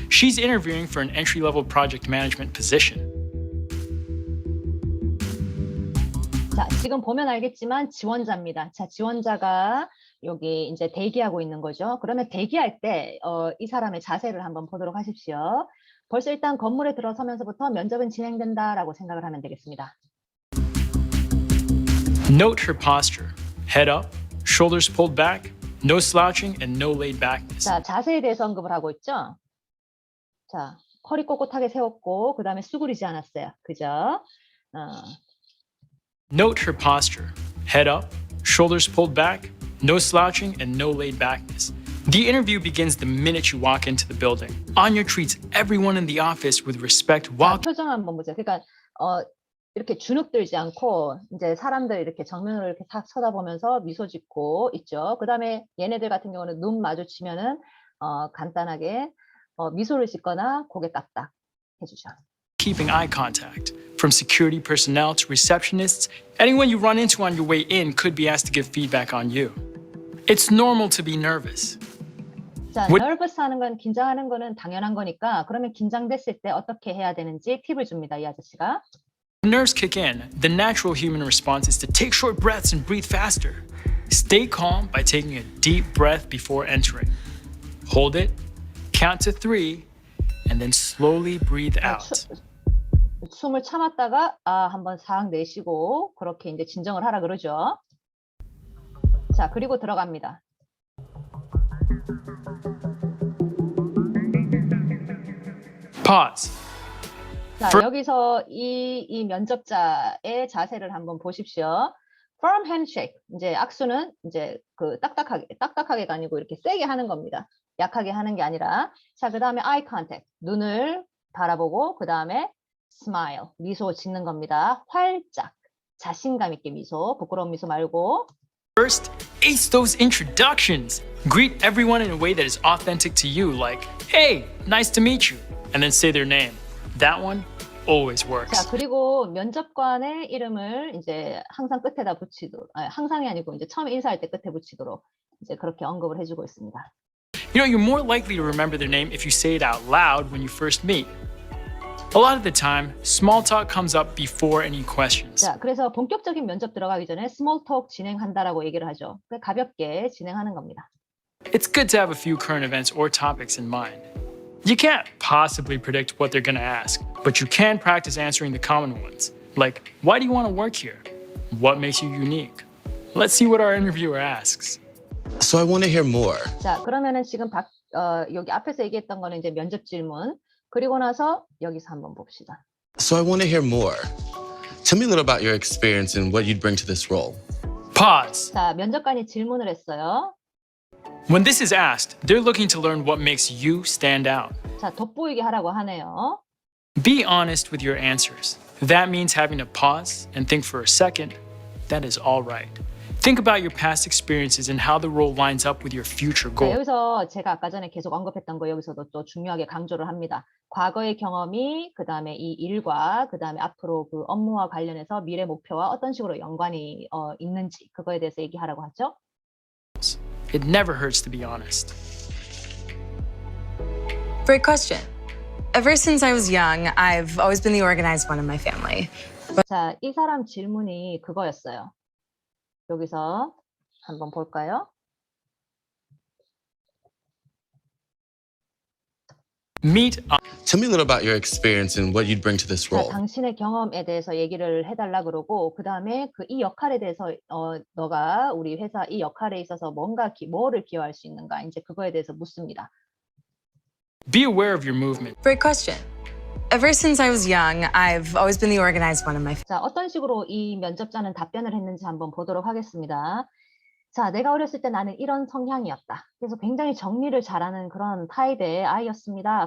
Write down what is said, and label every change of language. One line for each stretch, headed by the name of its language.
English: She's interviewing for an entry-level project management position.
Korean: 자, 지금 보면 알겠지만 지원자입니다. 자, 지원자가 여기 이제 대기하고 있는 거죠. 그러면 대기할 때 이 사람의 자세를 한번 보도록 하십시오. 벌써 일단 건물에 들어서면서부터 면접은 진행된다라고 생각을 하면 되겠습니다.
English: Note her posture. Head up, shoulders pulled back, no slouching and no laid backness.
Korean: 자, 자세에 대해서 언급을 하고 있죠. 자, 허리 꼿꼿하게 세웠고 그 다음에 수그리지 않았어요. 그죠?
English: Note her posture. Head up, shoulders pulled back, no slouching and no laid backness. The interview begins the minute you walk into the building. Anya treats everyone in the office with respect while
Korean: 자, 표정 한번 보자. 그러니까 이렇게 주눅 들지 않고 이제 사람들 이렇게 정면으로 이렇게 탁 쳐다보면서 미소 짓고 있죠. 그다음에 얘네들 같은 경우는 눈 마주치면은 간단하게 미소를 짓거나 고개 까딱 해주죠.
English: keeping eye contact. From security personnel to receptionists, anyone you run into on your way in could be asked to give feedback on you. It's normal to be nervous.
Korean: 자,
English: What-
Korean: nervous 하는 건 긴장하는 거는 당연한 거니까 그러면 긴장됐을 때 어떻게 해야 되는지 팁을 줍니다. 이 아저씨가.
English: When nerves kick in, the natural human response is to take short breaths and breathe faster. Stay calm by taking a deep breath before entering. Hold it, count to 3, and then slowly breathe out.
Korean: 숨을 참았다가 한번 싹 내쉬고 그렇게 이제 진정을 하라 그러죠. 자, 그리고 들어갑니다.
English: Pause.
Korean: 자,
English: For-
Korean: 여기서 이 면접자의 자세를 한번 보십시오.
English: Firm handshake.
Korean: 이제 악수는 이제 그 딱딱하게가 아니고 이렇게 세게 하는 겁니다. 약하게 하는 게 아니라. 자, 그 다음에
English: eye contact.
Korean: 눈을 바라보고 그 다음에 smile. 미소 짓는 겁니다. 활짝. 자신감 있게 미소. 부끄러운 미소 말고.
English: First, ace those introductions. Greet everyone in a way that is authentic to you, like, hey, nice to meet you, and then say their name. That one always works.
Korean: 자, 그리고 면접관의 이름을 이제 항상 끝에다 붙이도록, 항상이 아니고 이제 처음 인사할 때 끝에 붙이도록 이제 그렇게 언급을 해주고 있습니다.
English: You know, you're more likely to remember their name if you say it out loud when you first meet. A lot of the time, small talk comes up before any questions.
Korean: 자, 그래서 본격적인 면접 들어가기 전에 스몰 톡 진행한다라고 얘기를 하죠. 가볍게 진행하는 겁니다.
English: It's good to have a few current events or topics in mind. You can't possibly predict what they're going to ask, but you can practice answering the common ones, like, why do you want to work here? What makes you unique? Let's see what our interviewer asks. So I want to hear more.
Korean: 자, 그러면은 지금 여기 앞에서 얘기했던 거는 이제 면접 질문. 그리고 나서 여기서 한번 봅시다.
English: So I want to hear more. Tell me a little about your experience and what you'd bring to this role. Pause.
Korean: 자, 면접관이 질문을 했어요.
English: When this is asked, they're looking to learn what makes you stand out.
Korean: 자, 돋보이게 하라고 하네요.
English: Be honest with your answers. That means having to pause and think for a second. That is all right. Think about your past experiences and how the role lines up with your future
Korean: 자,
English: goal.
Korean: 여기서 제가 아까 전에 계속 언급했던 거 여기서도 또 중요하게 강조를 합니다. 과거의 경험이 그다음에 이 일과 그다음에 앞으로 그 업무와 관련해서 미래 목표와 어떤 식으로 연관이 있는지 그거에 대해서 얘기하라고 하죠.
English: It never hurts to be honest. Great question. Ever since I was young, I've always been the organized one in my family.
Korean: 자, 이 사람 질문이 그거였어요. 여기서 한번 볼까요?
English: Meet Tell me a little about your experience and what you'd bring to this
Korean: 자,
English: role.
Korean: 당신의 경험에 대해서 얘기를 해달라 그러고 그 다음에 그 이 역할에 대해서 너가 우리 회사 이 역할에 있어서 뭐를 기여할 수 있는가 이제 그거에 대해서 묻습니다.
English: Be aware of your movement. Great question. Ever since I was young, I've always been the organized one in my
Korean: 자, 어떤 식으로 이 면접자는 답변을 했는지 한번 보도록 하겠습니다. 자, 내가 어렸을 때 나는 이런 성향이었다. 그래서 굉장히 정리를 잘하는 그런 타입의 아이였습니다.